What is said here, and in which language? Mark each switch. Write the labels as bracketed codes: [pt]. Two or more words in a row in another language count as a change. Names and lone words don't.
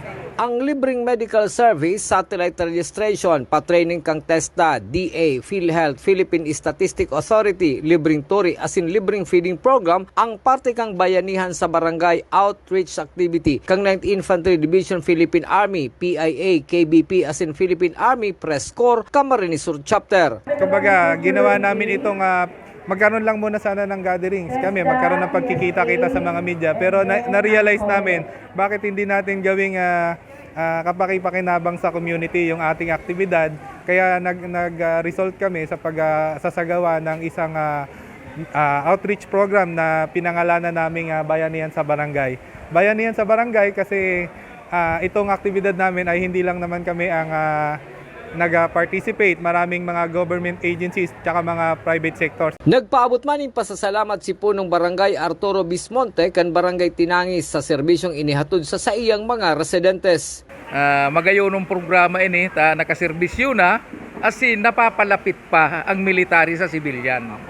[bik] Ang libreng [en] medical service, satellite registration, [bik] pa-training kang TESDA, DA, PhilHealth, Philippine Statistic Authority, libreng turi, asin libreng [en] feeding program, [bik] ang parte kang bayanihan sa barangay [en] outreach activity, [bik] kang 9th Infantry Division Philippine Army, PIA, KBP, asin Philippine Army Press Corps, Camarines Sur Chapter. [tl] Kumbaga, ginawa namin itong magkaroon lang muna sana ng gatherings kami, magkaroon ng pagkikita-kita sa mga media, pero na-realize namin bakit hindi natin gawing kapaki-pakinabang sa community yung ating aktibidad, kaya nag-result kami sa pagsasagawa ng isang [en] outreach program [tl] na pinangalanan naming Bayanihan sa Barangay. Bayanihan sa Barangay kasi itong aktibidad namin ay hindi lang naman kami ang nag-participate, maraming mga [en] government agencies [tl] tsaka mga [en] private sectors. [bik] Nagpaabot man in pasasalamat si punong barangay Arturo Bismonte kan barangay Tinangis sa serbisyong inihatod sa iyang mga residentes. Magayon ng programa ini nakaserbisyo na asin napapalapit pa ang military sa sibilyan.